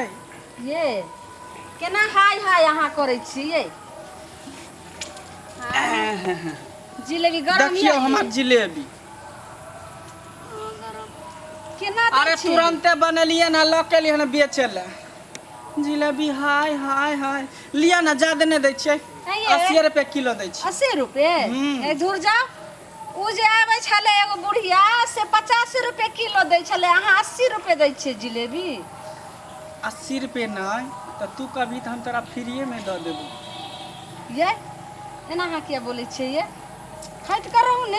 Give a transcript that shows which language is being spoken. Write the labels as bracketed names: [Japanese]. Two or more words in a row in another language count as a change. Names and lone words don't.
[Maithili] ये केना हाय हाय यहाँ करे छियै जिलेबी गरम देखियो हमार जिलेबी केना अरे तुरंते बनलिए ना ला के लिए ना बेचे ला जिलेबी हाय हाय हाय लिया ना ज्यादा नहीं दै छियै 80 रुपए किलो दै छियै 80 रुपए ए दूर जाओ उ जे आबै छले एगो बुढ़िया से 50 रुपए किलो दै छले अहाँ 80 रुपए दै छियै जिलेबी 80 रुपए नहीं तो तू कभी तो हम तोरा फ्रीए में दे देबो ये एना अहाँ क्या बोले छियै ये हट करो ने